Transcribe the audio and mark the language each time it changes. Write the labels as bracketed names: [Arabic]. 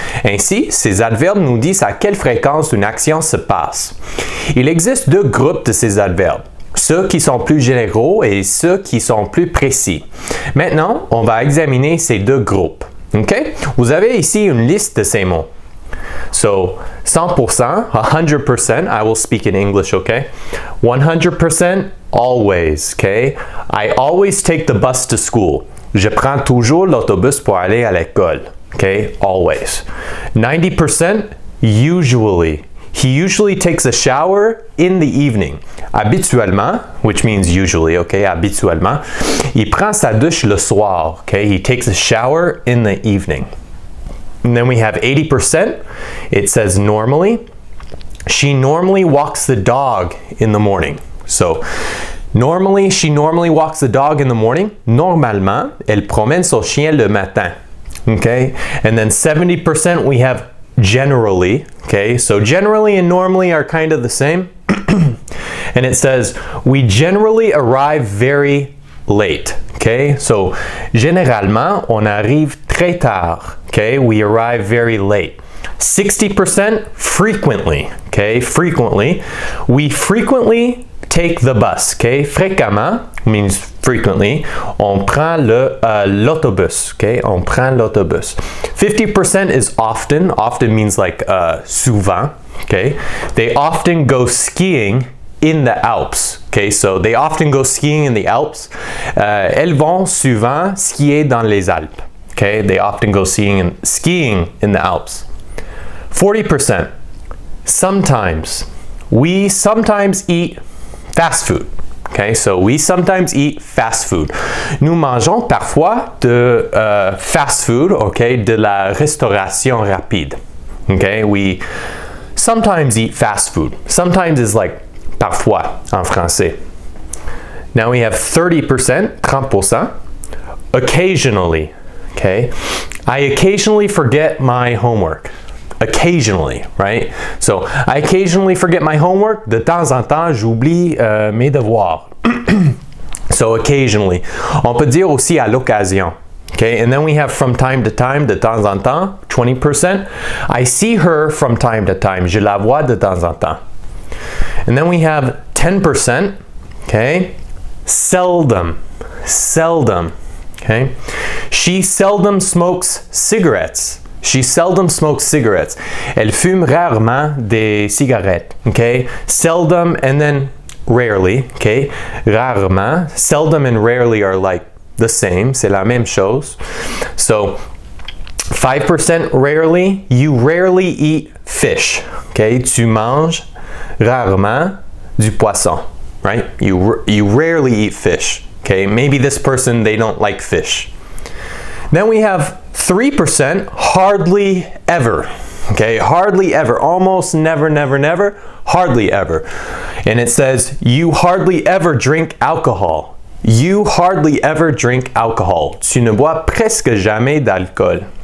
[French] Ainsi, ces adverbes nous disent à quelle fréquence une action se passe. Il existe deux groupes de ces adverbes. Ceux qui sont plus généraux et ceux qui sont plus précis. Maintenant, on va examiner ces deux groupes. Okay? Vous avez ici une liste de ces mots. [English] So, 100%, 100%, I will speak in English, okay? 100%, always, okay? I always take the bus to school. [French] Je prends toujours l'autobus pour aller à l'école, okay? [English] Always. 90%, usually. He usually takes a shower in the evening. Habituellement, which means usually, okay, [French] habituellement, il prend sa douche le soir, [English] okay? He takes a shower in the evening. And then we have 80%. It says normally. She normally walks the dog in the morning. So, normally, she normally walks the dog in the morning. [French] Normalement, elle promène son chien le matin. [English] Okay? And then 70% we have generally, okay? So generally and normally are kind of the same. And it says, we generally arrive very late, okay? [French] So généralement, on arrive très tard, okay? [English] We arrive very late. 60% frequently, okay? Frequently. We frequently take the bus, okay? Fréquemment means frequently. [French] On prend l'autobus, okay? On prend l'autobus. [English] 50% is often. Often means like souvent, okay? They often go skiing in the Alps, okay? So they often go skiing in the Alps. [French] Elles vont souvent skier dans les Alpes, okay? [English] They often go skiing in the Alps. 40%. Sometimes. We sometimes eat fast food. Okay, so we sometimes eat fast food. [French] Nous mangeons parfois de fast food, okay, de la restauration rapide. [English] Okay, we sometimes eat fast food. Sometimes is like [French] parfois en français. [English] Now we have 30%, 30%. Occasionally, okay. I occasionally forget my homework. Occasionally, right? So, I occasionally forget my homework. [French] De temps en temps, j'oublie mes devoirs. So, occasionally. On peut dire aussi à l'occasion. [English] Okay, and then we have from time to time, [French] de temps en temps, [English] 20%. I see her from time to time. [French] Je la vois de temps en temps. [English] And then we have 10%. Okay, seldom. Seldom. Okay, she seldom smokes cigarettes. She seldom smokes cigarettes. [French] Elle fume rarement des cigarettes, [English] okay? Seldom and then rarely, okay? Rarement. Seldom and rarely are like the same. [French] C'est la même chose. [English] So, 5% rarely. You rarely eat fish, okay? [French] Tu manges rarement du poisson, right? [English] You rarely eat fish, okay? Maybe this person, they don't like fish. Then we have 3%, hardly ever. Okay, hardly ever. Almost never, never, never. Hardly ever. And it says, you hardly ever drink alcohol. You hardly ever drink alcohol. [French] Tu ne bois presque jamais d'alcool.